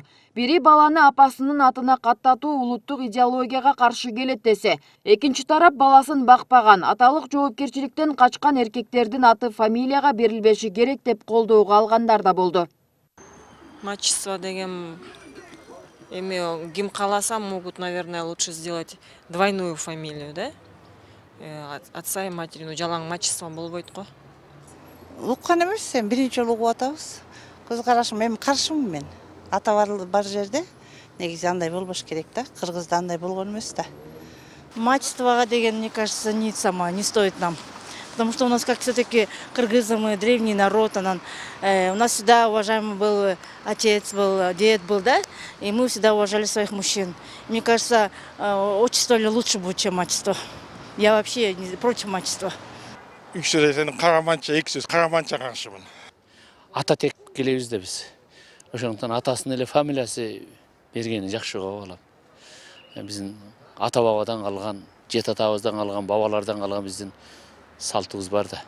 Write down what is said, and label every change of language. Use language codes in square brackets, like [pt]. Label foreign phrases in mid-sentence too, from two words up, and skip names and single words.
[ky] Бири баланы апасынын атына каттатуу улуттук идеологияга каршы келет десе, экинчи тарап баласын бакпаган, аталык жоопкерчиликтен качкан эркектердин аты фамилияга берилбеши керек деп колдоого алгандар да болду. Мачество деген эми ким кааласа [ru] могут, наверное, лучше сделать двойную фамилию, да? Отца и матери, [ky] жалаң мачество болбойт го. Уккан эмес, сен биринчи жолу угуп атабыз. Көз карашым эми каршымын мен. Ата бар жерде негизи андай болбош керек да. Кыргызда андай болгон эмес да. Мачествого деген, [ru] мне кажется, не стоит нам. Потому что у нас как все-таки кыргызы, мы древний народ, у нас всегда уважаемый был отец, был дед, был, да, и мы всегда уважали своих мужчин. Мне кажется, отчество лучше будет, чем мачество. Я вообще против мачества. [ky] Караманча каршымын. Ата тек келебиз да биз. Ошондуктан атасынын эле фамилиясы бергени жакшы болуп алат. Биздин ата бабадан калган, жет атабыздан калган, бабалардан калган биздин салтыбыз бар да.